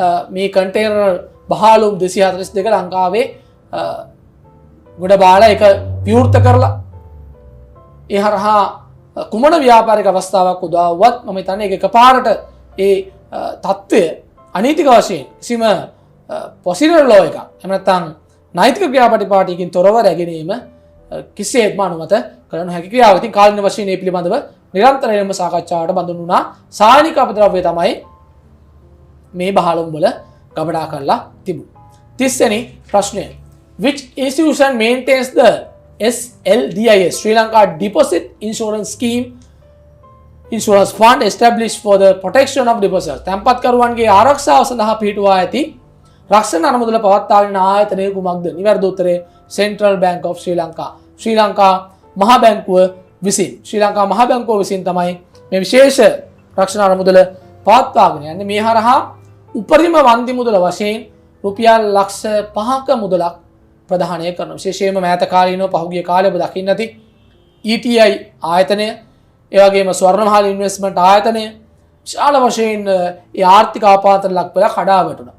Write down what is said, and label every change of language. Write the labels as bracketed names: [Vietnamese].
[Sinhala] මේ කන්ටේනර් බහාලුම් 242 ලංකාවේ ගොඩ බාලා එක විවෘත කරලා ඒ හරහා කුමන ව්‍යාපාරික අවස්ථාවක් උදාවුවත් මම හිතන්නේ ඒක එකපාරට ඒ තත්ත්වය අනීතික වශයෙන් කිසිම පොසිබල් ලෝ එකක් එහෙම නැත්නම් නෛතික ක්‍රියාපටිපාටියකින් තොරව රැගෙනීම කිසිසේත්ම අනුමත කළ නොහැකි ක්‍රියාවක්. ඉතින් කාලින වශයෙන් මේ පිළිබඳව නිරන්තරයෙන්ම සාකච්ඡාවට බඳුන් වුණා. සායනික අපද්‍රව්‍ය තමයි මේ බහලුම් වල ගබඩා කරලා තිබුණේ. 30 වෙනි ප්‍රශ්නය. [English] Which institution maintains the SLDIS Sri Lanka Deposit Insurance Scheme insurance fund established for the protection of depositors? [Sinhala] තැන්පත්කරුවන්ගේ ආරක්ෂාව සඳහා පිහිටුවා ඇති රක්ෂණ අනුමුදල පවත්වාගෙන ආයතනය කුමක්ද? නිවැරදි උත්තරය [English] Central Bank of Sri Lanka. [Sinhala] ශ්‍රී ලංකා මහ බැංකුව විසින් ශ්‍රී ලංකා මහ බැංකුව විසින් තමයි මේ විශේෂ රක්ෂණ අනුමුදල පවත්වාගෙන යන්නේ. මේ හරහා උපරිම වන්දි මුදල වශයෙන් රුපියල් ලක්ෂ 5ක මුදලක් ප්‍රදානය කරනවා. විශේෂයෙන්ම මෑත කාලීනව පහුගිය කාලේ ඔබ දකින්න ඇති ETI ආයතනය, ඒ වගේම ස්වර්ණමහල් ඉන්වෙස්ට්මන්ට් ආයතනය විශාල වශයෙන් ඒ ආර්ථික ආපాతර ලක් වෙලා කඩා වැටුණා.